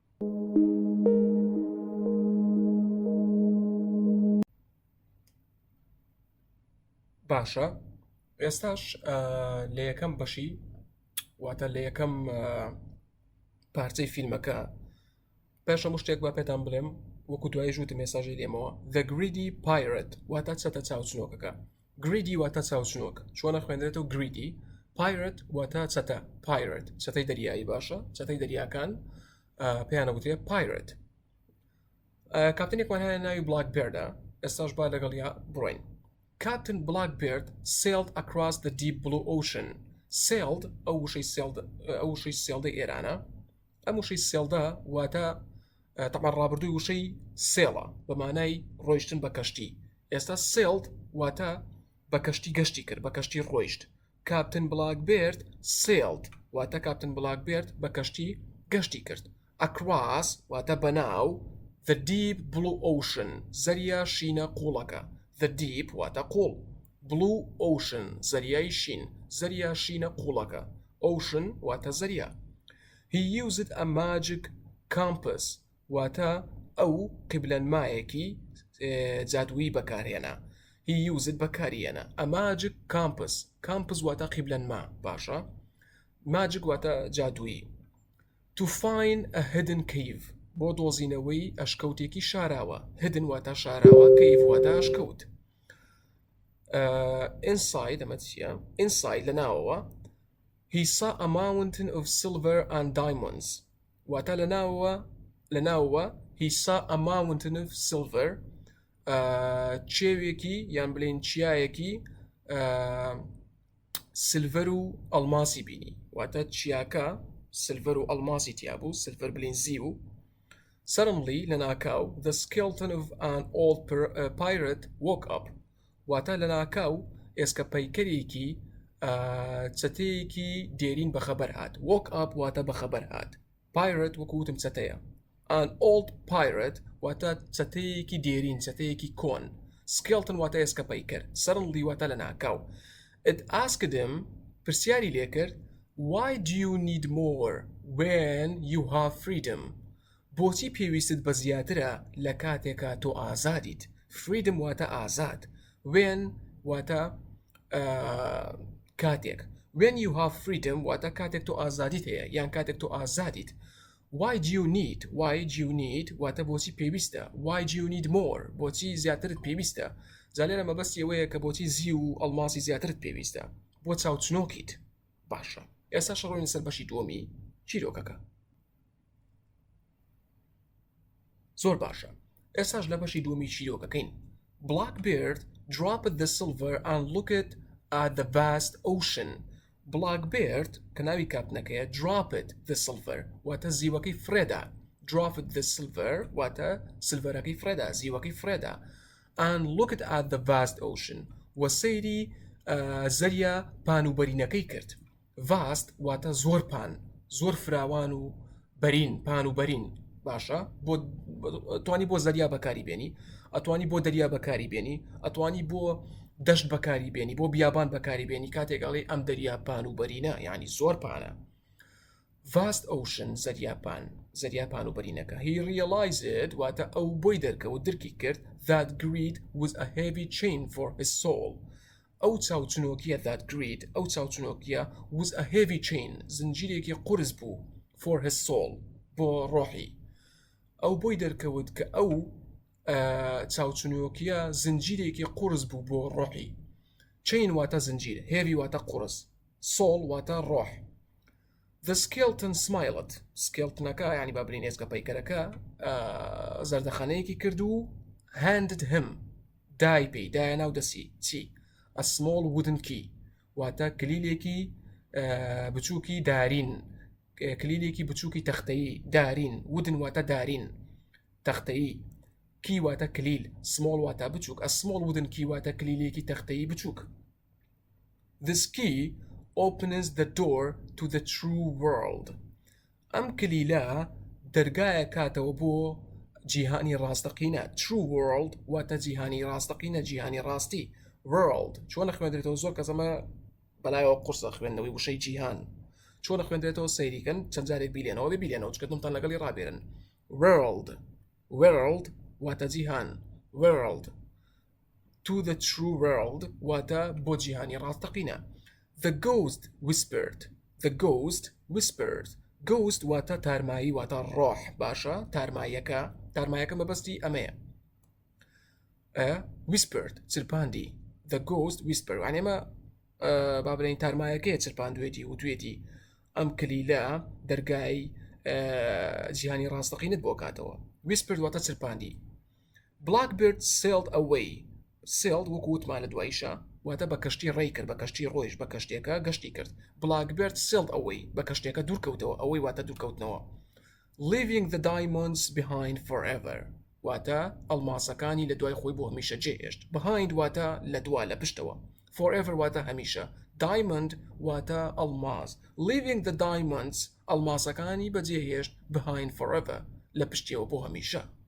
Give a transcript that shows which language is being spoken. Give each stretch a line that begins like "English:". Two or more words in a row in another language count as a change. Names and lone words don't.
Central Kurdish: باشە ئێستاش لە یەکەم بەشی واتە لە یەکەم پارچەی فیلمەکە پێش هەموو شتێک با پێتان بڵێم وەکو دوای ژووتم مێساژی لێمەوە The
English: Greedy Pirate
Central Kurdish: واتە چەتە چاوچنۆکەکە Greedy واتە چاوچنۆک چۆنە خوێندرێتەوە Greedy Pirate واتە چەتە Pirate چەتەی دەریایی باشە چەتەی دەریاکان پێیانە وترێ Pirate کاپتنێکمان هەیە ناوی Blackbeardە ئێستاش با لەگەڵیا بڕۆین
English: Captain Blackbeard sailed across the deep blue ocean
Central Kurdish: sailed ئەو وشەی سێڵدەی ئێرانە ئەم وشەی سێڵدە واتە تەمان ڕابردووی وشەی سێڵە بە مانای ڕۆیشتن بە کەشتی ئێستا سێڵد واتە بە کەشتی گەشتی کرد بە کەشتی ڕۆیشت کاپتن بلاکبێرد سێڵد واتە کاپتن بلاکبێرد بە کەشتی گەشتی کرد ئەکراس واتە بەناو
English: The Deep Blue Ocean
Central Kurdish: زەریا شینە قوڵەکە
English: The Deep
Central Kurdish: واتە قوڵ
English: Blue Ocean
Central Kurdish: زەریای شین زەریا شینە قوڵەکە Ocean واتە زەریا
English: He used a magic compass
Central Kurdish: واتە ئەو قیبلەنمایەکی جادووی بەکارهێنا
English: He used
Central Kurdish: بەکارهێنا
English: a magic compass compass
Central Kurdish: واتە قیبلەنما باشە magic واتە جادووی
English: to find a hidden cave
Central Kurdish: بۆ دۆزینەوەی ئەشکەوتێکی شاراوە hidden واتە شاراوە cave واتە ئەشکەوت
English: inside
Central Kurdish: ئەمە چییە
English: inside لەناوەوە He saw a mountain of silver and diamonds
Central Kurdish: واتە لەناوەوە
English: He saw a mountain of silver
Central Kurdish: چێوێکی یان بڵێن چیایەکی سلڤەر و ئەڵماسی بینی واتە چیاکە سلڤەر و ئەڵماسی تیابوو سلڤەر بڵێن زیو Suddenly لەناکاو
English: The skeleton of an old pirate woke up
Central Kurdish: واتە لەناکاو ئێسکە پەیکەرێکی چەتەیەکی دێرین بەخەبەر هات
English: woke up
Central Kurdish: واتە بەخەبەر هات pirate وەکو وتم چەتەیە
English: An old pirate
Central Kurdish: واتە چەتەیەکی دێرین چەتەیەکی کۆن skeleton واتە ئێسکە پەیکەر suddenly واتە لەناکاو
English: It asked him
Central Kurdish: پرسیاری لێکرد
English: Why do you need more when you have freedom
Central Kurdish: بۆچی پێویستت بە زیاترە لە کاتێکە تۆ ئازادیت freedom واتە ئازاد when واتە کاتێک
English: when you have freedom
Central Kurdish: واتە کاتێک تۆ ئازادیت هەیە یان کاتێک تۆ ئازادیت
English: why do you need
Central Kurdish: واتە بۆچی پێویستە
English: why do you need more
Central Kurdish: بۆچی زیاترت پێویستە جا لێرە مەبەستی ئەوەیە کە بۆچی زی و ئەڵماسی زیاترت پێویستە بۆ چاوچنۆکیت باشە ئێستا شەڕۆین سەر بەشی دووەمی چیرۆکەکە زۆر باشە ئێستاش لە بەشی دووەمی چیرۆکەکەین
English: Blackbeard dropped the silver and looked at the vast ocean Blackbeard
Central Kurdish: کە ناوی کاپنەکەیە
English: dropped the silver
Central Kurdish: واتە زیوەکەی فرێدا
English: dropped the silver
Central Kurdish: واتە سلڤەرەکەی فرێدا زیوەکەی فرێدا
English: and looked at the vast ocean و
Central Kurdish: سەیری زەریا پانوبەرینەکەی کرد vast واتە زۆر پان زۆر فراوان و بەرین پان و بەرین باشە بۆ توانی بۆ زەریا بەکاری بێنی ئەتوانی بۆ دەریا بەکاری بێنی ئەتوانی بۆ دەشت بەکاری بێنی بۆ بیابان بەکاری بێنی کاتێکڵێ ئەم دەریا پان و بەرینە یعنی زۆر پانە
English: vast ocean
Central Kurdish: زەریا پان و بەرینەکە
English: he realized
Central Kurdish: واتە ئەو بۆی دەرکەوت درکی کرد
English: that greed was a heavy chain for his soul
Central Kurdish: ئەو چاوچنۆکیە
English: that greed
Central Kurdish: ئەو چاوچنۆکیە
English: was a heavy chain
Central Kurdish: زنجیرێکی قورس بوو
English: for his soul
Central Kurdish: بۆ ڕۆحی ئەو بۆی دەرکەوت کە ئەو چاوچنۆکیە زنجیرێکی قورس بوو بۆ ڕۆحی chain واتە زنجیر heavy واتە قورس soul واتە ڕۆح
English: The skeleton smiled
Central Kurdish: skeletonەکە یعنی بابرین ئێسکە پەیکەرەکە زەردەخانەیەکی کرد و
English: handed him
Central Kurdish: دای پێی دایە ناو دەسی چی
English: a small wooden key
Central Kurdish: واتە کلیلێکی بچووکی دارین کلیلێکی بچووکی تەختەیی دارین wooden واتە دارین تەختەیی کی واتە کلیل small واتە بچووک a small wooden key واتە کلیلێکی تەختەیی بچووک
English: This key opens the door to the true world
Central Kurdish: ئەم کلیلە دەرگایە کاتەوە بۆ جیهانی ڕاستەقینە
English: true world
Central Kurdish: واتە جیهانی ڕاستەقینە جیهانی ڕاستی world چۆن خوێندرێتەوە زۆر کەس ئەمە بەلایەوە قورسە خوێندنەوەی وشەی جیهان چۆن خوێندرێتەوە سەیریکەن چەند جارێک بیلێنەوە ببیلێنەوە چکەتمتان لەگەڵی ڕابێرن world واتە جیهان
English: world to the true world
Central Kurdish: واتە بۆ جیهانی ڕاستەقینە
English: the ghost whispered
Central Kurdish: ghost واتە تارمایی واتە ڕۆح باشە تارمایەکە مەبەستی ئەمەیە whispered چرپاندی the
English: ghost whispered
Central Kurdish: یعنی ئەمە بابرین تارمایەکەیە چرپاندوێتی وتوێتی ئەم کلیلە دەرگای جیهانی ڕاستەقینت بۆ کاتەوە whispered واتە چرپاندی
English: Blackbird sailed
Central Kurdish: away sailed وەکو وتمان لە دوایشە واتە بە کەشتی ڕێی کرد بە کەشتی ڕۆیش بە کەشتێکە گەشتی کرد
English: Blackbird sailed away
Central Kurdish: بە کەشتێکە دوورکەوتەوە ئەوەی واتە دوورکەوتنەوە
English: leaving the diamonds behind forever
Central Kurdish: واتە ئەڵماسەکانی لە دوای خۆی بۆ هەمیشە جێهێشت behind واتە لە دوا لە پشتەوە forever واتە هەمیشە diamond واتە ئەڵماس
English: leaving the diamonds
Central Kurdish: ئەڵماسەکانی بەجێهێشت
English: behind forever
Central Kurdish: لە پشتیەوە بۆ هەمیشە